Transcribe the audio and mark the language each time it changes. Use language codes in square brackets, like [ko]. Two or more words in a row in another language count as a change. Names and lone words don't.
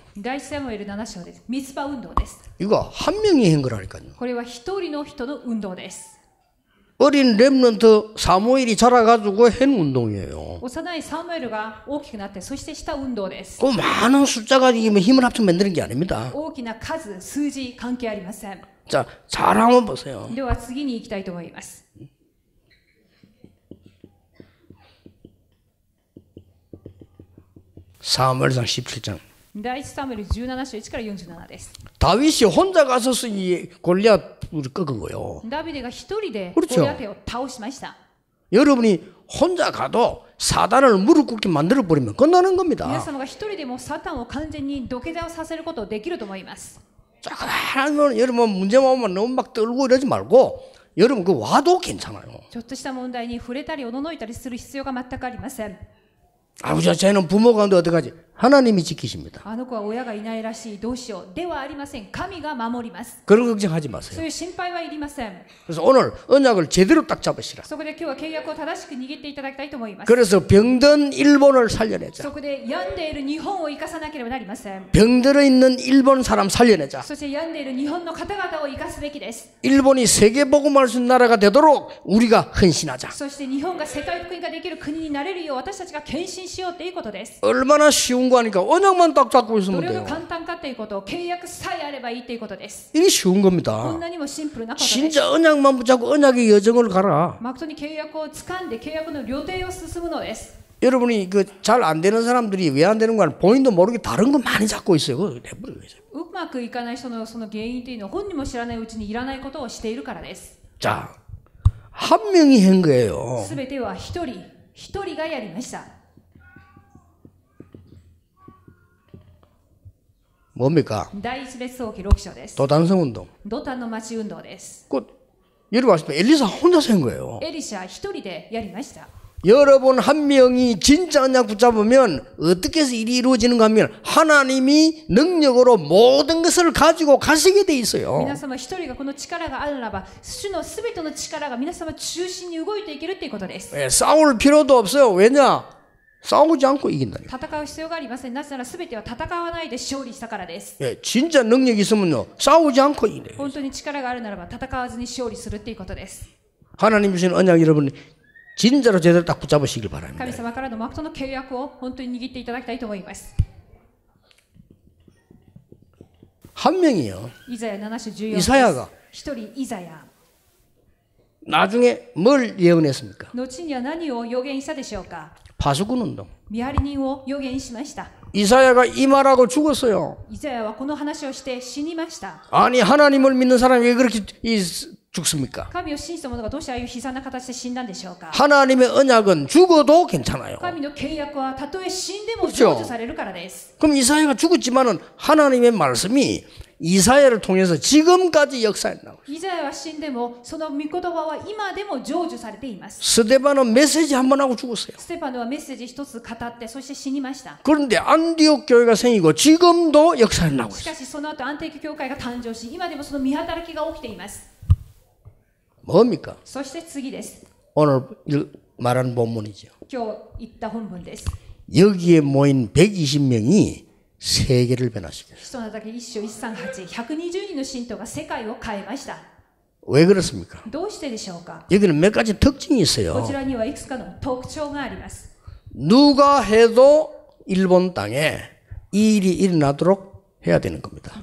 [ja] 第一サムエル7章です。ミツパ運動です。 [ko] 이거 한 명이 한 거라니까요. [ja] これは一人の人の運動です。 [ko] 어린 렘넌트 사무엘이 자라가지고 한 운동이에요. [ja] 幼いサムエルが大きくなってそしてした運動です。 [ko] 그 많은 숫자가 이기면 힘을 합쳐 만드는 게 아닙니다. [ja] 大きな数、数字関係ありません。 [ko] 자, 잘 한번 보세요. [ja] では次に行きたいと思います。 [ko] 사무엘상 17장. [ja] 第一サムエル17章1から47です。 [ko] 다윗이 혼자 가서 이 골리앗을 꺾은 거예요. [ja] ダビデが一人で [ko] 그렇죠 [ja] ゴリアテを倒しました。 [ko] 여러분이 혼자 가도 사단을 무릎 꿇게 만들어 버리면 끝나는 [ja] 皆 [ko] 겁니다. [ja] 様が一人でもサタンを完全に土下座をさせることできると思います。 [ko] 자, 하나님은 여러분 문제만 오면 너무 막 떨고 이러지 말고 여러분 그 와도 괜찮아요. [ja] ちょっとした問題に触れたりおののいたりする必要が全くありません。 [ko] 아버지, 쟤는 부모가 없는데 어떡하지? 하나님이 지키십니다. [ja] あの子は親がいないらしい、どうしよう。ではありません。神が守ります。 [ko] 그런 걱정하지 [ja] そう [ko] 마세요. [ja] いう心配はいりません。 [ko] 그래서 오늘 언약을 제대로 딱 잡으시라. [ja] そこで今日は契約を正しく握っていただきたいと思います。 [ko] 그래서 병든 일본을 살려내자. [ja] そこで病んでいる日本を生かさなければなりません。 [ko] 병들어 있는 일본 사람 살려내자. [ja] そして病んでいる日本の方々を生かすべきです。 [ko] 일본이 세계복음할 수 있는 나라가 되도록 우리가 헌신하자. [ja] そして日本が世界福音ができる国になれるよう私たちが献身しようということです。 [ko] 얼마나 쉬운 거 하니까 언약만 딱 잡고 [ja] ど [ko] 있으면 [ja] れほど [ko] 돼요. [ja] 簡単かということを契約さえあればいいということです。 [ko] 이게 쉬운 [ja] こん [ko] 겁니다. [ja] なにもシンプルなことです。 [ko] 진짜 언약만 붙잡고 언약의 여정을 가라. [ja] 誠に契約を掴んで契約の旅程を進むのです。 [ko] 여러분이 그 잘 안 되는 사람들이 왜 안 되는 건 본인도 모르게 다른 거 많이 잡고 있어요. 그거 해버려요. [ja] うまくいかない人のその原因というのは本人も知らないうちにいらないことをしているからです。 [ko] 자, 한 명이 한 거예요. [ja] すべては一人がやりました。 [ko] 뭡니까? [ja] 第一列王記6章です。 [ko] 도단성 운동. [ja] ドタンの町運動です。 [ko] 그 여러분 아시면 엘리사 혼자서 한 거예요. [ja] エリシャ一人でやりました。 [ko] 여러분 한 명이 진짜 언약 붙잡으면 어떻게 해서 일이 이루어지는가 하면 하나님이 능력으로 모든 것을 가지고 가시게 돼 있어요. [ja] 皆様一人がこの力があるならば主のすべての力が皆様中心に動いていけるということです。 [ko] 예, 싸울 필요도 없어요. 왜냐? 싸우지 않고 이긴다니까. [ja] 戦う必要がありません。なぜならすべては戦わないで勝利したからです。 [ko] 예, 진짜 능력이 있으면요 싸우지 않고 이겨요. [ja] 本当に力があるならば戦わずに勝利するということです。 [ko] 하나님 주신 언약 여러분 진짜로 제대로 딱 붙잡으시길 바랍니다. [ja] 神様からの誠の契約を本当に握っていただきたいと思います。 [ko] 한 명이요. [ja] イザヤ7章14 [ko] 이사야가 [ja] 一人イザヤ [ko] 나중에 뭘 예언했습니까? [ja] 後には何を予言したでしょうか。 [ko] 파수꾼 운동. [ja] 見張り人を予言しました。 [ko] 이사야가 이 말하고 죽었어요. [ja] イザヤはこの話をして死にました。 [ko] 아니 하나님을 믿는 사람이 왜 그렇게 죽습니까? [ja] 神を信じた者がどうしてああいう悲惨な形で死んだんでしょうか。 [ko] 하나님의 언약은 죽어도 괜찮아요. [ja] 神の契約はたとえ死んでも成就されるからです。 [ko] 그럼 이사야가 죽었지만은 하나님의 말씀이 이사야를 통해서 지금까지 역사했나고. [ja] イザヤは死んでもその御言葉は今でも成就されています。 [ko] 스데반은 메시지 한 번 하고 죽었어요. [ja] ステパノはメッセージ一つ語ってそして死にました。 [ko] 그런데 안디옥 교회가 생기고 지금도 역사했나고. [ja] しかしその後アンティーク教会が誕生し今でもその見働きが起きています。 [ko] 뭡니까? [ja] そして次です。 [ko] 오늘 말하는 본문이죠. [ja] 今日言った本文です。 [ko] 여기에 모인 120명이 세계를 변화시켰어요. [ja] 人のだけ一章138、120人の信徒が世界を変えました。 [ko] 왜 그렇습니까? [ja] どうしてでしょうか。 [ko] 여기는 몇 가지 특징이 [ja] こ [ko] 있어요. [ja] ちらにはいくつかの特徴があります。 [ko] 누가 해도 일본 땅에 이 일이 일어나도록 해야 되는 겁니다.